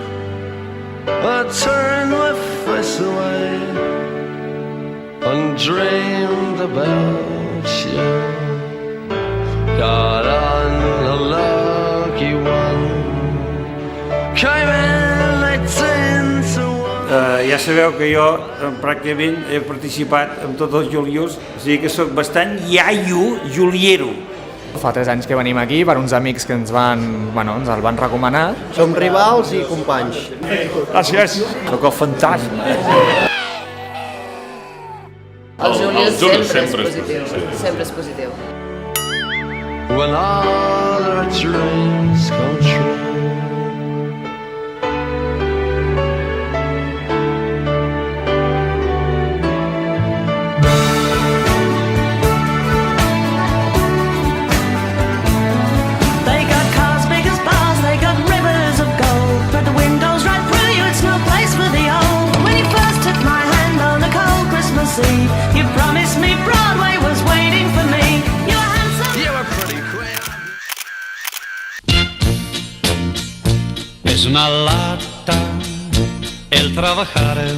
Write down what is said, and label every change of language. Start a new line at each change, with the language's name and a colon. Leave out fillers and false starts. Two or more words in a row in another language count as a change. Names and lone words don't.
English: I turned my face away and dreamed about you. Got on a lucky one, came in 18 to 1.
Catalan: Ja sabeu que jo pràcticament he participat en tots els julius, o sigui que sóc bastant iaio juliero. Fa 3 anys que venim aquí per uns amics que ens el van recomanar. Som rivals i companys. Gràcies. Sóc el fantasma. El julius sempre és positiu, sempre és positiu.
English: When all our dreams come true. They got cars big as bars, they got rivers of gold, but the windows right through you, it's no place for the old. When you first took my hand on a cold Christmas Eve, you promised me Broadway was waiting for me. You were handsome, You were pretty queer.
Spanish: Es una lata el trabajar.